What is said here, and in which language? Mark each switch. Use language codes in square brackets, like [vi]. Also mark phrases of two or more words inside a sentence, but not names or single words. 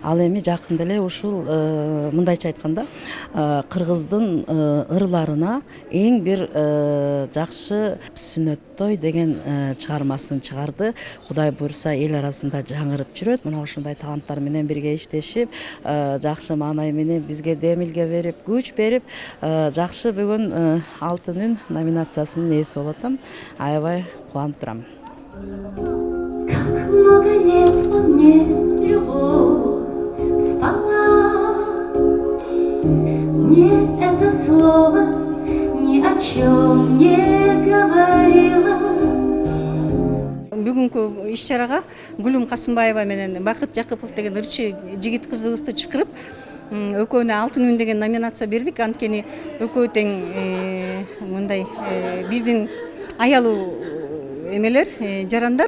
[ky] Ал эми жакында эле ушул мындайча айтканда кыргыздын ырларына эң бир жакшы Сүнөттой деген чыгармасын чыгарды. Кудай буйрса эл арасында жаңырып жүрөт. Мына ушундай таланттар менен бирге иштешип, жакшы маанай менен бизге демилге берип, күч берип, жакшы бүгүн Алтын үн номинациясынын ээси болуп атам. Аябай кубанып турам. [ru] Как много лет во мне любовь спала, мне это слово ни о чем не говорило. [ky] Бүгүнкү иш-чарага Гүлүм Касымбаева менен Бакыт Жакыпов деген ырчы жигит кызыбызды чакырып, экөөнө Алтын үн деген номинация бердик. Анткени экөө тең мындай биздин аялуу эмелер, жарандар.